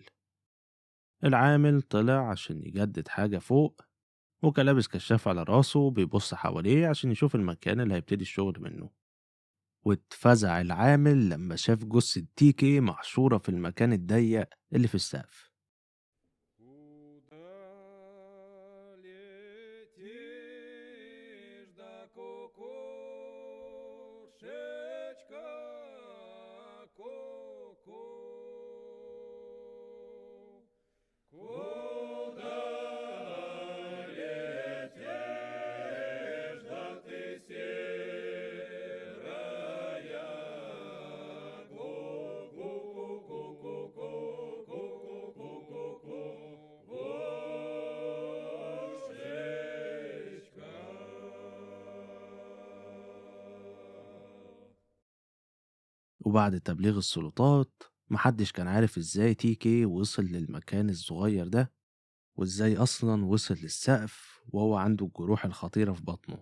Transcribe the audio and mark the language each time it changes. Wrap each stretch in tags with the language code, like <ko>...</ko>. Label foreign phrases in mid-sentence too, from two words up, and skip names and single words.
<ar>العامل طلع عشان يجدد حاجة فوق، وكان لابس كشاف على راسه بيبص حواليه عشان يشوف المكان اللي هيبتدي الشغل منه. واتفزع العامل لما شاف جثة تيكي محشورة في المكان الضيق اللي في السقف.</ar> <ru>Куда летишь, да кукушечка, ку-ку? Куда летишь, да ты серая, ку-ку-ку-ку-ку-ку-ку-ку-ку-ку, кошечка.</ru> <ar>وبعد تبليغ السلطات محدش كان عارف ازاي تيكي وصل للمكان الصغير ده، وازاي اصلا وصل للسقف وهو عنده الجروح الخطيرة في بطنه.</ar>